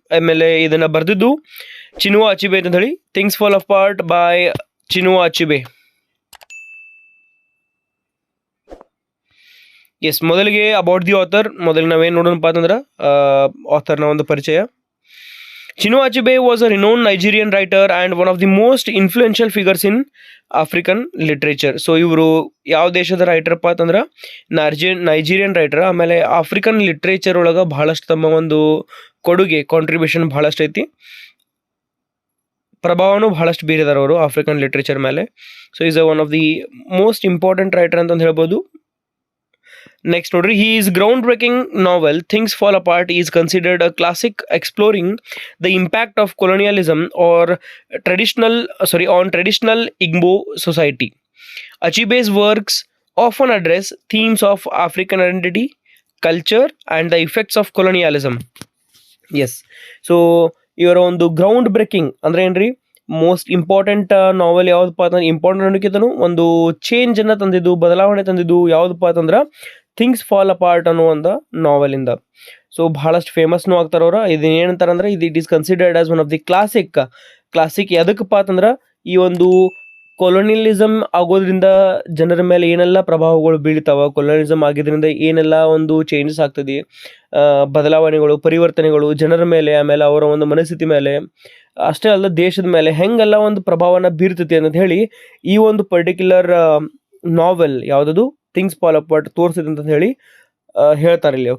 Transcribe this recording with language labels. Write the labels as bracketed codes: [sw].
[kn] ಆಮೇಲೆ ಇದನ್ನ ಬರೆದಿದ್ದು ಚಿನುವಾ ಅಚಿಬೆ ಅಂತ ಹೇಳಿ. Things fall apart by ಚಿನುವಾ Achebe. S, ಮೊದಲಿಗೆ [en] About the author. [kn] ಮೊದಲಿಗೆ ನಾವೇನು ನೋಡೋಣಪ್ಪ ಅಂತಂದ್ರೆ ಆಥರ್ನ ಒಂದು ಪರಿಚಯ. [en] Chinua Achebe was a renowned Nigerian writer and one of the most influential figures in African literature. [kn] So ಇವರು ಯಾವ ದೇಶದ ರೈಟರ್ಪ್ಪ ಅಂತಂದ್ರೆ ನೈಜೀರಿಯನ್ ರೈಟರ್. ಆಮೇಲೆ ಆಫ್ರಿಕನ್ ಲಿಟ್ರೇಚರ್ ಒಳಗೆ ಬಹಳಷ್ಟು ತಮ್ಮ ಒಂದು ಕೊಡುಗೆ ಕಾಂಟ್ರಿಬ್ಯೂಷನ್ ಬಹಳಷ್ಟು ಐತಿ. ಪ್ರಭಾವನೂ ಬಹಳಷ್ಟು ಬೀರಿದಾರೆ ಅವರು ಆಫ್ರಿಕನ್ ಲಿಟ್ರೇಚರ್ ಮೇಲೆ. [en] so is one of the most important writer [kn] ಅಂತಂದು ಹೇಳ್ಬೋದು. [en] Next [kn] ನೋಡ್ರಿ, [en] his groundbreaking novel Things Fall Apart is considered a classic exploring the impact of colonialism on traditional Igbo society. Achibe's works often address themes of African identity, culture and the effects of colonialism. [kn] Yes, so ಇವರ ಒಂದು ground breaking ಅಂದ್ರೆ ಏನ್ರಿ, most important ನಾವೆಲ್ ಯಾವುದಪ್ಪ ಅಂತಂದ್ರೆ, important ಅನ್ನೋಕ್ಕಿಂತನೂ ಒಂದು change ಅನ್ನ ತಂದಿದ್ದು, ಬದಲಾವಣೆ ತಂದಿದ್ದು ಯಾವುದಪ್ಪ ಅಂತಂದ್ರೆ ಥಿಂಗ್ಸ್ ಫಾಲ್ ಅಪಾರ್ಟ್ ಅನ್ನೋ ಒಂದು ನಾವೆಲಿಂದ. ಸೊ ಬಹಳಷ್ಟು ಫೇಮಸ್ನು ಆಗ್ತಾರ ಅವ್ರ. ಇದನ್ನ ಏನಂತಾರೆ ಅಂದ್ರೆ, [en] it is considered as one of the classic [kn] ಎದಕ್ಕಪ್ಪ ಅಂತಂದ್ರೆ, ಈ ಒಂದು ಕೊಲೋನಿಯಲಿಸಮ್ ಆಗೋದ್ರಿಂದ ಜನರ ಮೇಲೆ ಏನೆಲ್ಲ ಪ್ರಭಾವಗಳು ಬೀಳ್ತಾವ, ಕೊಲೋನಿಯಲಿಸಮ್ ಆಗಿದ್ರಿಂದ ಏನೆಲ್ಲ ಒಂದು ಚೇಂಜಸ್ ಆಗ್ತದೆ, ಬದಲಾವಣೆಗಳು, ಪರಿವರ್ತನೆಗಳು ಜನರ ಮೇಲೆ, ಆಮೇಲೆ ಅವರ ಒಂದು ಮನಸ್ಥಿತಿ ಮೇಲೆ, ಅಷ್ಟೇ ಅಲ್ಲ ದೇಶದ ಮೇಲೆ ಹೆಂಗೆಲ್ಲ ಒಂದು ಪ್ರಭಾವನ ಬೀರ್ತೈತಿ ಅಂತ ಹೇಳಿ ಈ ಒಂದು ಪರ್ಟಿಕ್ಯುಲರ್ ನಾವೆಲ್ ಯಾವುದದು ಥಿಂಗ್ಸ್ ಫಾಲ್ ಅಪಾರ್ಟ್ ತೋರಿಸಿದೆ ಅಂತ ಹೇಳಿ ಹೇಳ್ತಾರೆ ಇಲ್ಲಿ.